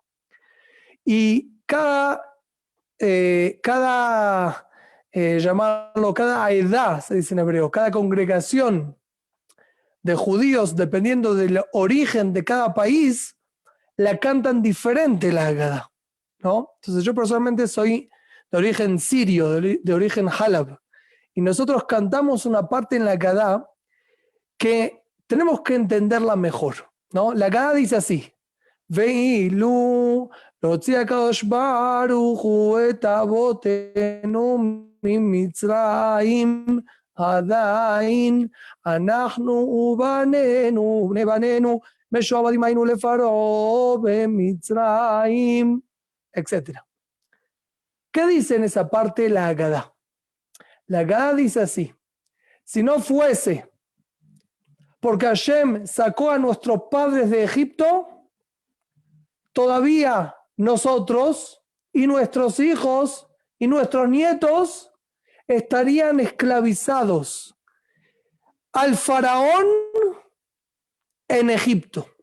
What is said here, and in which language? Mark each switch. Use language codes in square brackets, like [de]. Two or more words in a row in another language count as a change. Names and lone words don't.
[es] Y cada edad, se dice en hebreo, cada congregación de judíos, dependiendo del origen de cada país, la cantan diferente la Agadá, ¿no? Entonces yo personalmente soy de origen sirio, de origen Halab, y nosotros cantamos una parte en la Agadá que tenemos que entenderla mejor, ¿no? La Agadá dice así: [he] ואילו לא הוציא הקדוש ברוך הוא את אבותינו ממצרים עדיין אנחנו ובנינו ובני בנינו משועבדים היינו לפרעה במצרים, [es] etc. ¿Qué dice en esa parte la Agadá? La Agadá dice así: si no fuese porque Hashem sacó a nuestros padres de Egipto, todavía nosotros y nuestros hijos y nuestros nietos estarían esclavizados al faraón en Egipto.